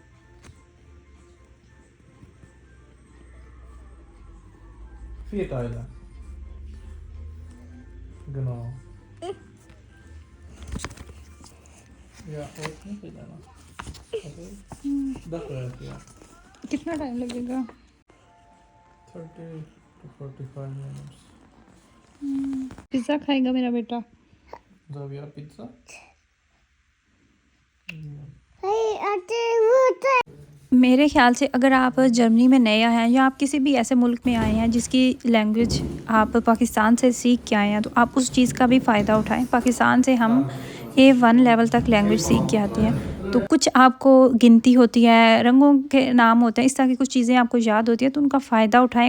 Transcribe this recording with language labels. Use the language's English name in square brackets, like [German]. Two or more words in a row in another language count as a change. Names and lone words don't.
[German] Vier Teile. Genau. Ja, und nicht wieder noch. Okay. Das wäre es, ja. [Urdu] کتنا ٹائم لگے گا? [English] 30 to 45 minutes. [Urdu] پیزا کھائے گا میرا بیٹا? [German] So, wie Pizza? [Urdu] میرے خیال سے اگر آپ جرمنی میں نئے آئے ہیں، یا آپ کسی بھی ایسے ملک میں آئے ہیں جس کی لینگویج آپ پاکستان سے سیکھ کے آئے ہیں، تو آپ اس چیز کا بھی فائدہ اٹھائیں. پاکستان سے ہم A1 لیول تک لینگویج سیکھ کے آتے ہیں، تو کچھ آپ کو گنتی ہوتی ہے، رنگوں کے نام ہوتے ہیں، اس طرح کی کچھ چیزیں آپ کو یاد ہوتی ہیں، تو ان کا فائدہ اٹھائیں.